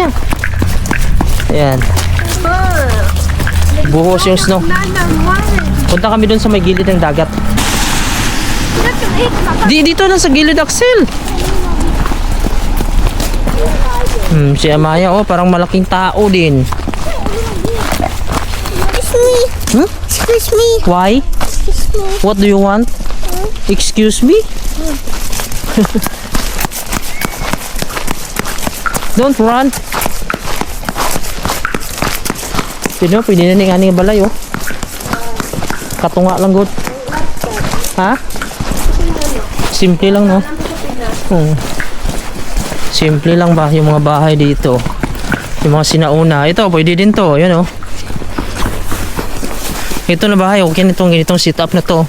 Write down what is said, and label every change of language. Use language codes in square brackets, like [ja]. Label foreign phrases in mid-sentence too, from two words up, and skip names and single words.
[tl] Ayan. Buhos yung snow. Punta kami dun sa may gilid ng dagat. Dito lang sa gilid, Axel. Si Amaya, oh, parang malaking tao din. [en] Excuse me. Why? What do you want? Excuse me? Don't run. [tl] Sino? [hil] Pwede na nga nga balay, oh. Katunga lang, good. Ha? [tl] Simple lang, no? Simple lang ba yung mga bahay dito? Yung mga sinauna. Ito, pwede din to. Yan, oh. Ito na bahay, okay nitong ganitong setup na to.